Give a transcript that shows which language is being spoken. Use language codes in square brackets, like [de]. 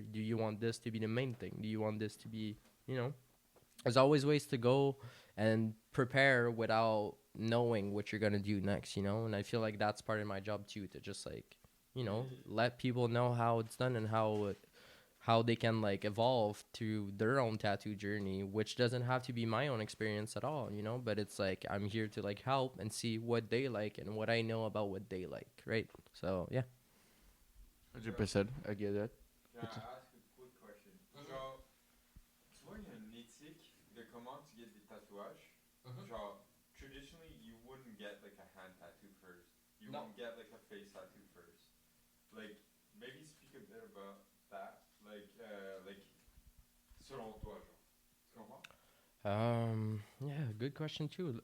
[en] Do you want this to be the main thing? Do you want this to be, you know there's always ways to go and prepare without knowing what you're gonna do next, and I feel like that's part of my job too, to just like, let people know how it's done, and how they can like evolve through their own tattoo journey, which doesn't have to be my own experience at all, but it's like, I'm here to like help and see what they like and what I know about what they like, right? So yeah. 100%. I get that. Can I ask a quick question? [fr] Genre, tu vois, il y a une éthique de comment tu get des tatouages. [en] Genre, traditionally, you wouldn't get like a hand tattoo first. You No. wouldn't get like a face tattoo first. Like, maybe speak a bit about that. [fr] Like, selon toi, genre. Tu comprends? [en] Yeah, good question too.